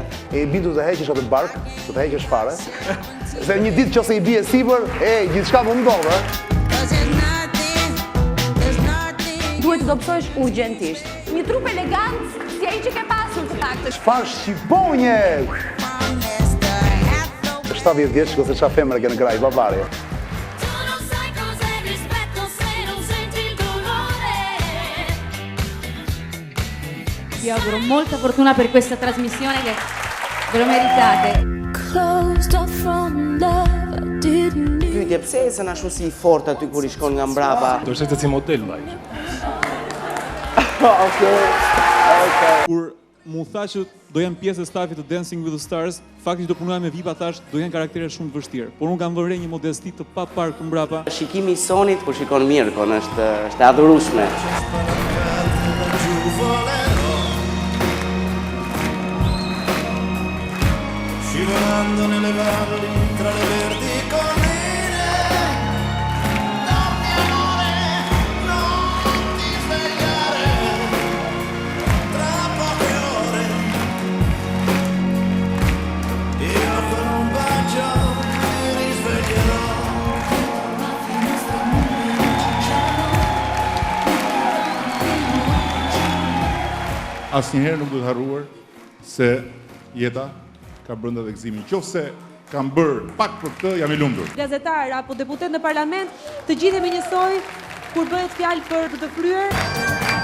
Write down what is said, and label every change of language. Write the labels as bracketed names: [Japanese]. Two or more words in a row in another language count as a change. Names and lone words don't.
[Albanian] E bindu të heqesh atë bark, të heqesh fare. Se një ditë që se i bie sipër, gjithçka më ndodhe. Duhet të dobësohesh urgjentisht. Një trup elegant, si ai që ke pasur të paktën. Çfarë shqiponje! 70 vjeç, ose çfarë femër ke në kraj, babari. [Italian] Vi auguro molta fortuna per questa trasmissione che ve lo meritate. [Albanian] Pyetje, pse ecën ashtu si i fortë aty kur i shkon nga mbrapa? Do shete si model vaj. Kur mu tha që do janë pjesë e stafit të Dancing with the Stars, fakti do punoja me VIP-a thash, do janë karaktere shumë të vështirë. Por unë kam vënë re një modesti të papar këtu mbrapa. Shikimi i sonit kur shikon mirë, kon është e adhurueshme. [Italian] Scivolando nelle valli tra le verdi colline. Dammi amore, non ti svegliare. Tra poche ore io con un bacio ti risveglierò. [Albanian] Asnjëherë nuk duhet harruar se jeta ka brenda dhe gëzimin. Qofse kam bërë pak për këtë, jam i lumtur. Gazetar apo deputet në parlament, të gjithë jemi njësoj kur bëhet fjalë për të kryer